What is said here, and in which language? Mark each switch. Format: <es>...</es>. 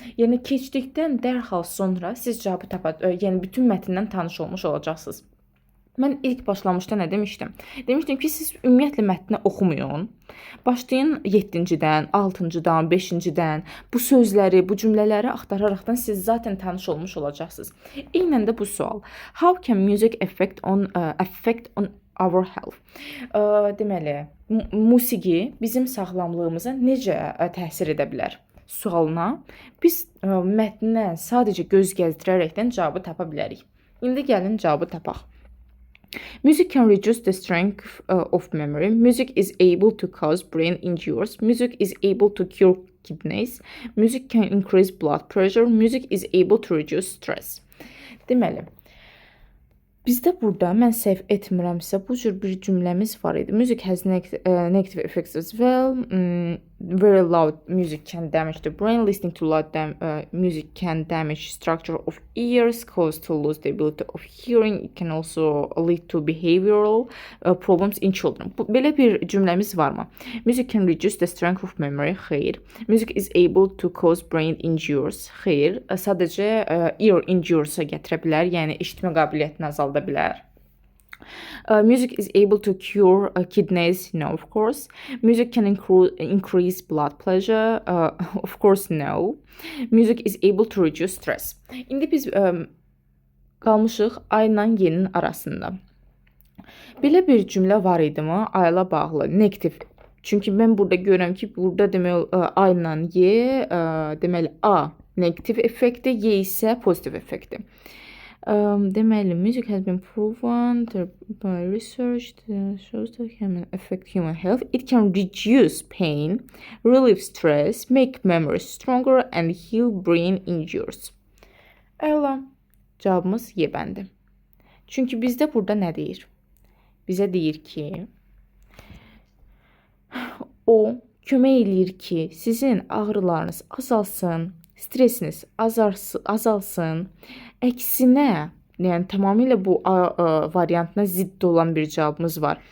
<az>Yəni keçdikdən dərhal sonra siz cavabı yəni bütün mətndən tanış olmuş olacaqsınız. Mən ilk başlamışda nə demişdim? Demişdim ki, siz ümumiyyətlə mətni oxumayın. Başlayın 7-dən, 6-dan, 5-dən bu sözləri, bu cümlələri axtararaqdan siz zaten tanış olmuş olacaqsınız. Eynən də bu sual.</az> <en>How can music affect on our health?</en> <az>Deməli, musiqi bizim sağlamlığımıza necə təsir edə bilər? Sualına biz mətndən sadəcə göz gəzdirərəkdən cavabı tapa bilərik. İndi gəlin cavabı tapaq.</az> <en>Music can reduce the strength of memory. Music is able to cause brain injuries. Music is able to cure kidneys. Music can increase blood pressure. Music is able to reduce stress.</en> <az>Deməli, bizdə burada mən səhv etmirəmsə bu cür bir cümləmiz var idi.</az> <en>Music has negative effects as well. Very loud music can damage the brain. Listening to loud music can damage structure of ears, cause to lose the ability of hearing. It can also lead to behavioral problems in children.</en> <az>Belə bir cümləmiz varmı?</az> <en>Music can reduce the strength of memory.</en> <az>Xeyr.</az> <en>Music is able to cause brain injuries.</en> <az>Xeyr. Sadəcə ear injuries-a gətirə bilər, yəni eşitmə qabiliyyətini azalda bilər.</az> <en>Music is able to cure kidneys. No, of course. Music can increase blood pressure. Of course, no. Music is able to reduce stress.</en> <az>İndi biz qalmışıq ayla yenin arasında. Belə bir cümlə var idimi? Ayla bağlı, negativ. Çünki mən burada görürəm ki, burada demək ayla ye, deməli A negativ effekti, Y isə pozitiv effekti.</az> <en>Deməli, music has been proven by research that shows that can affect human health. It can reduce pain, relieve stress, make memory stronger and heal brain injuries.</en> <az>Əla, cavabımız Y bəndi. Çünki bizdə burada nə deyir? Bizə deyir ki, o kömək eləyir ki, sizin ağrılarınız azalsın, stresiniz azalsın. Əksinə, yəni tamamilə bu variantına zidd olan bir cavabımız var.</az>